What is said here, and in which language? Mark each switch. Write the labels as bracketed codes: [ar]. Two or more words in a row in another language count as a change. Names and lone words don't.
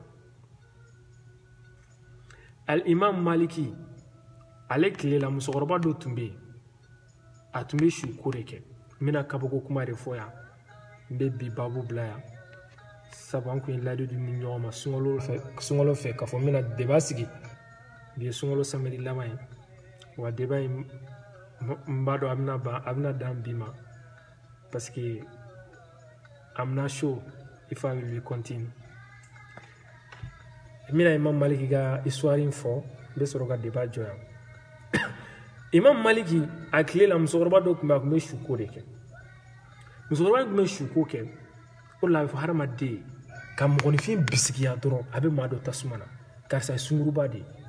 [bm] al-imam maliki ale tilela musokɔrɔba dɔ tun bɛ yen a tun bɛ suko de kɛ n bɛna kabako kuma de fɔ yan n bɛ bi babu bila yan sabu an kun ye layidu ni ɲɔgɔn ma sunkalo fɛ k'a fɔ n bɛna débat sigi bi ye sunkalo samedi laban ye wa débat in n b'a dɔn a bɛna dan bi ma [fr] parce que [en] I'm not sure if I will continue. [bm] Mina Imam Maliki ka histoire in fɔ n bɛ sɔrɔ ka débat jɔ yan Imam Maliki a tile la musokɔrɔba dɔ tun bɛ a tun bɛ suko de kɛ musokɔrɔba tun bɛ suko kɛ o de la a bɛ fɔ hadamaden ka mɔgɔninfin bisigiya dɔrɔn a bɛ maa dɔ tasuma na karisa ye sunguruba de ye